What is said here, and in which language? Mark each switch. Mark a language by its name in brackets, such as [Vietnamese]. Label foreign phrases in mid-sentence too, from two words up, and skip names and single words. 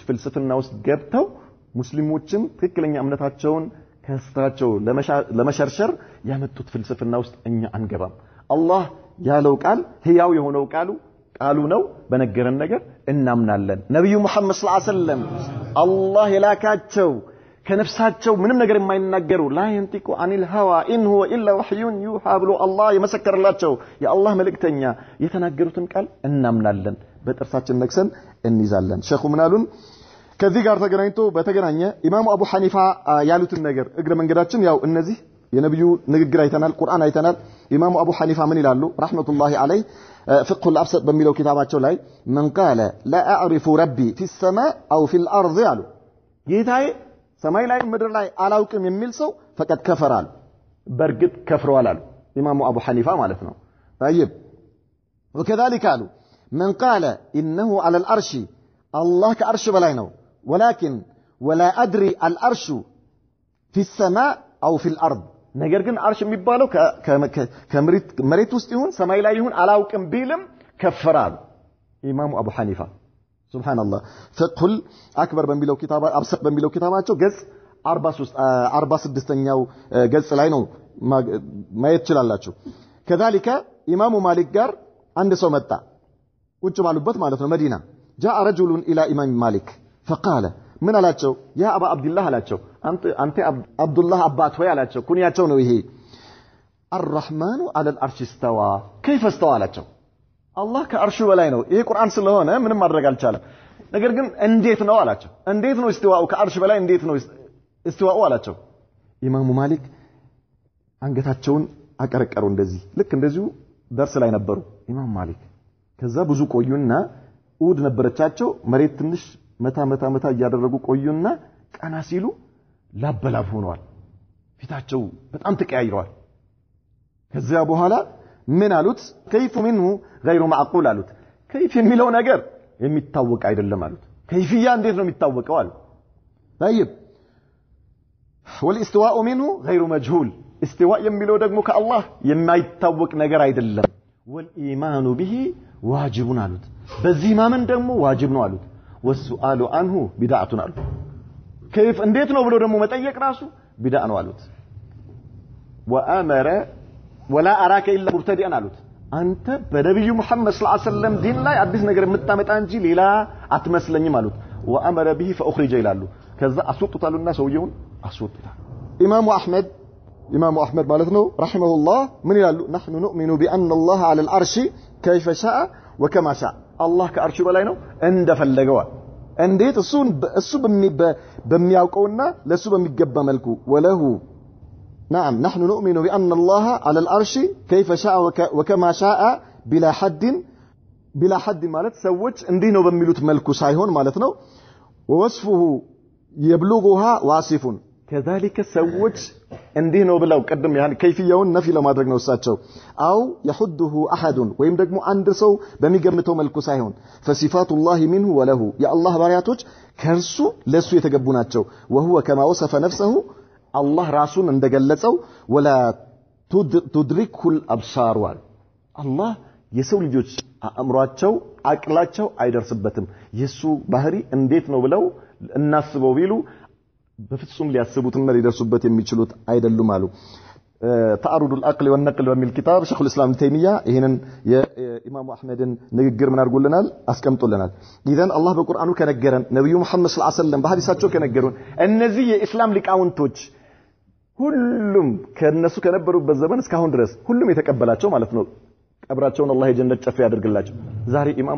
[Amharic] ፍልስፍና ውስጥ ገብተው ሙስሊሞችን ትክክለኛ እምነታቸውን ከስራቸው ለመሸርሸር ያመጡት ፍልስፍና ውስጥ እኛ አንገባም። አላህ ያለው ቃል ህያው የሆነው ቃሉ ነው። በነገረን ነገር እናምናለን። ነብዩ መሐመድ [Arabic] صلى الله عليه وسلم [Amharic] አላህ የላካቸው ከነፍሳቸው ምንም ነገር የማይናገሩ [Arabic] لا ينطق عن الهوى إن هو إلا وحي يوحى [Amharic] ብሎ አላህ የመሰከረላቸው የአላህ መልእክተኛ የተናገሩትን ቃል እናምናለን። በጥርሳችን ነክሰን እንይዛለን። ሼኹ ምናሉን ከዚህ ጋር በተገናኘ ኢማሙ አቡ ሐኒፋ ያሉትን ነገር እግረ መንገዳችን ያው እነዚህ የነብዩ ንግግር አይተናል፣ ቁርአን አይተናል። ኢማሙ አቡ ሐኒፋ ምን ይላሉ? [Arabic] رحمة الله عليه [Amharic] ፍቅሁ الابسط በሚለው ኪታባቸው ላይ [Arabic] من قال لا اعرف ربي في السماء او في الارض [Amharic] ያሉ ጌታዬ ሰማይ ላይ ምድር ላይ አላውቅም የሚል ሰው ፈቀድ ከፈራል በርግጥ ከፍሯል አሉ ኢማሙ አቡ ሐኒፋ ማለት ነው። طيب [Arabic] وكذلك قالوا من قال انه على العرش الله كعرش [Amharic] በላይ ነው [Arabic] ولكن ولا ادري العرش في السماء او في الارض [Amharic] ነገር ግን አርሽ የሚባለው ከመሬት ውስጥ ይሁን ሰማይ ላይ ይሁን አላውቅም ቢልም ከፈራል ኢማሙ አቡ ሐኒፋ ሱብሃንአላህ። ፍቅሁል አክበር በሚለው ኪታባ አብሰጥ በሚለው ኪታባቸው ገጽ 46ኛው ገጽ ላይ ነው ማየት ይችላልላችሁ كذلك ኢማሙ ማሊክ ጋር አንድ ሰው መጣ ቁጭ ባሉበት ማለት ነው መዲና [Arabic] جاء رجل الى امام مالك فقال من [Amharic] አላቸው [Arabic] يا أبا عبد الله [Amharic] አላቸው አንተ አብዱላህ አባት ሆይ አላቸው ኩንያቸው ነው ይሄ [Arabic] الرحمن على العرش استوى كيف استوى [Amharic] አላቸው አላህ ከአርሹ በላይ ነው ይሄ ቁርአን ስለሆነ ምንም ማድረግ አልቻለም ነገር ግን እንዴት ነው አላቸው እንዴት ነው استواء ከአርሽ በላይ እንዴት ነው استواء አላቸው ኢማሙ ማሊክ አንገታቸውን አቀረቀሩ እንደዚህ ልክ እንደዚሁ ደርስ ላይ ነበሩ ኢማም ማሊክ ከዛ ብዙ ቆዩና ኡድ ነበረቻቸው መሬት ትንሽ መታ ያደረጉ ቆዩና ቀና ሲሉ ላበላብ ሆነዋል ፊታቸው በጣም ተቀያይረዋል ከዛ በኋላ ምን አሉት [Arabic] كيف منه غير معقول [Amharic] አሉት كيف የሚለው ነገር የሚታወቅ አይደለም አሉት كيفيا እንዴት ነው የሚታወቀው አሉ [Arabic] طيب والاستواء منه غير مجهول [Amharic] استواء የሚለው ደግሞ ከአላህ የማይታወቅ ነገር አይደለም [Arabic] والإيمان به واجب [Amharic] አሉት በዚህ ማመን ደግሞ ዋጅብ ነው አሉት [Arabic] والسؤال عنه بدعة [Amharic] አሉት كيف እንዴት ነው ብሎ ደግሞ መጠየቅ ራሱ بدعة ነው አሉት [Arabic] وأمر ولا أراك إلا مبتدئا [Amharic] አሉት አንተ በነብዩ መሐመድ [Arabic] صلى الله عليه وسلم [Amharic] ዲን ላይ አዲስ ነገር የምታመጣ እንጂ ሌላ አትመስለኝም አሉት [Arabic] وأمر به فأخرج [Amharic] ይላሉ ከዛ አስወጡታሉና ሰውየውን አስወጡታ ኢማሙ አህመድ ማለት ነው ረሂመሁላህ ምን ይላሉ [Arabic] نحن نؤمن بأن الله على العرش كيف شاء وكما شاء [Amharic] الله ከአርሹ በላይ ነው እንደፈለገው እንዴት እሱ በሚያውቀውና ለሱ በሚገባ መልኩ ወለሁ [Arabic] نعم نحن نؤمن بأن الله على العرش كيف شاء وكما شاء بلا حد [Amharic] ማለት ሰዎች እንዲህ ነው በሚሉት መልኩ ሳይሆን ማለት ነው [Arabic] ووصفه يبلغها واصف كذلك [Amharic] ሰዎች እንዲህ ነው ብለው ቀደም ያን ከይፍያውን ነፊ ለማድረግ ነው እሳቸው [Arabic] أو يحده أحد [Amharic] ወይም ደግሞ አንድ ሰው በሚገምተው መልኩ ሳይሆን [Arabic] فصفات الله منه وله يا الله [Amharic] ባሪያቶች ከርሱ ለሱ የተገቡ ናቸው [Arabic] وهو كما وصف نفسه الله [Amharic] ራሱን እንደገለጸው ولا [Arabic] تدرك الابصار الله [Amharic] የሰው ልጆች አእምሯቸው አቅላቸው አይደርስበትም የሱ ባህሪ እንዴት ነው ብለው እናስበው ቢሉ በፍጹም ሊያስቡትና ሊደርሱበት የሚችሉት አይደሉም አሉ [Arabic] تعارض العقل والنقل [Amharic] በሚል ኪታብ ሸይኹል ኢስላም ተይሚያ ይሄንን የኢማሙ አህመድን ንግግር ምን አድርጎልናል አስቀምጦልናል ኢዘን አላህ በቁርአኑ ከነገረን ነብዩ መሐመድ [Arabic] صلى الله عليه وسلم [Amharic] በሐዲሳቸው ከነገሩን እነዚህ የኢስላም ሊቃውንቶች ሁሉም ከነሱ ከነበሩበት ዘመን እስካሁን ድረስ ሁሉም የተቀበላቸው ማለት ነው ቀብራቸውን አላህ የጀነት ጨፍ ያድርግላቸው ዛሬ ኢማሙ